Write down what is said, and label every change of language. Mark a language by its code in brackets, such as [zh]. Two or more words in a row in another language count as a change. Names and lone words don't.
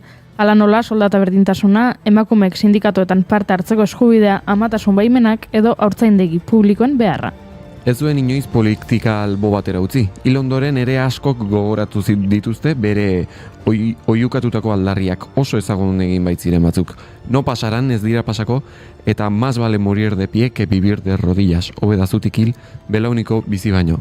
[eu] Hala nola, soldata berdintasuna, emakumeek sindikatuetan parte hartzeko eskubidea, amatasun baimenak edo haurtzaindegi publikoen beharra. Ez zuen inoiz politika albo batera utzi. Hil ondoren ere askok gogoratu dituzte bere oiukatutako aldarriak oso ezagun egin baitziren batzuk. [es] No pasaran, [eu] ez dira pasako, [es] eta más vale morir de pie que vivir de rodillas. [eu] Hobedazutik hil, belauniko bizi baino.